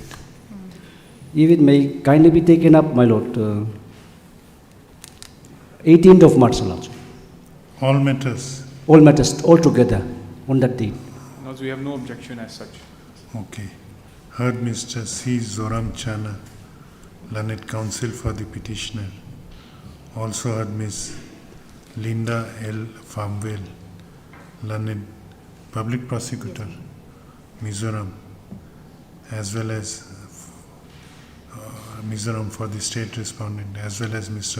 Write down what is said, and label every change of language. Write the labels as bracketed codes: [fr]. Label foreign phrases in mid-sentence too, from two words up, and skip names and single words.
[en] if it may kindly be taken up, my lord, 18th of March, lord. All matters. All matters all together on that date. No, we have no objection as such. Okay. Heard Mr. C. Zoram Chana, learned counsel for the petitioner. Also heard Ms. Linda L. Farmwell, learned public prosecutor, Mizoram, as well as Mizoram for the state respondent, as well as Mr.